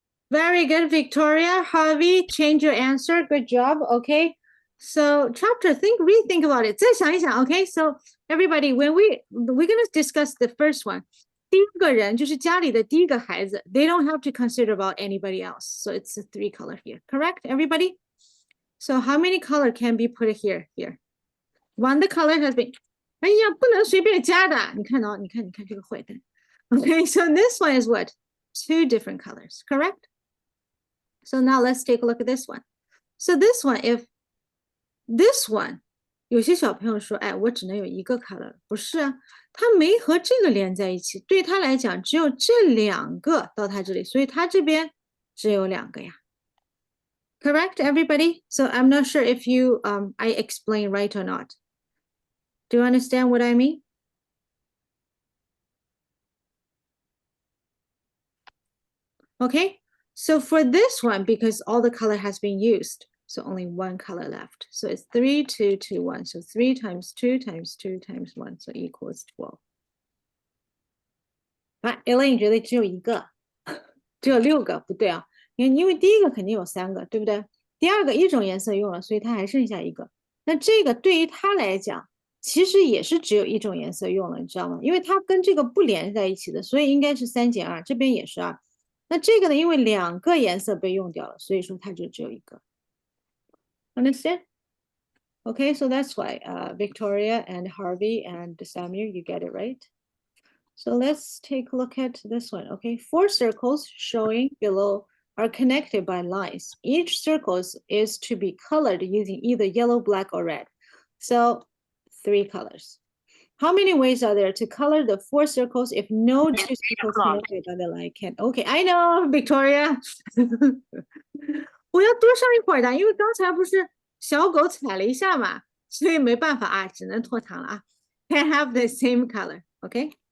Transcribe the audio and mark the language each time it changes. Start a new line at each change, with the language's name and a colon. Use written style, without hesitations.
English: Very good, Victoria. Harvey, change your answer. Good job. Okay. So chapter, rethink about it.
Chinese: 再想一想,
English: okay. So everybody, when we're gonna discuss the first one.
Chinese: 第一个人就是家里的第一个孩子.
English: They don't have to consider about anybody else. So it's a 3 color here. Correct, everybody? So how many color can be put here? Here. One the color has been.
Chinese: 哎呀，不能随便加的。你看哦，你看这个坏蛋。
English: Okay, so this one is what? 2 different colors, correct? So now let's take a look at this one. So this one, if this one,
Chinese: 有些小朋友说，哎，我只能有一个 color，不是啊，他没和这个连在一起，对他来讲只有这2个到他这里，所以他这边只有2个呀。
English: Correct, everybody? So I'm not sure if you I explain right or not. Do you understand what I mean? Okay, so for this one, because all the color has been used, so only 1 color left. So it's 3, 2, 2, 1. So 3 times 2 times 2 times 1, so equals 12.
Chinese: 啊 ，Elaine 觉得只有一个，只有6个，不对啊，因为第一个肯定有3个，对不对？第二个一种颜色用了，所以它还剩下一个。那这个对于它来讲，其实也是只有一种颜色用了，你知道吗？因为它跟这个不连在一起的，所以应该是3减2，这边也是2。那这个呢，因为2个颜色被用掉了，所以说它就只有一个。
English: Understand? Okay, so that's why Victoria and Harvey and Samir, you get it right. So let's take a look at this one. Okay, 4 circles showing below are connected by lines. Each circle is to be colored using either yellow, black, or red. So 3 colors. How many ways are there to color the 4 circles if no 2 circles connected by the line can? Okay, I know, Victoria.
Chinese: 我要多上一会儿的，因为刚才不是小狗踩了一下嘛，所以没办法啊，只能拖堂了啊。
English: Can't have the same color, okay?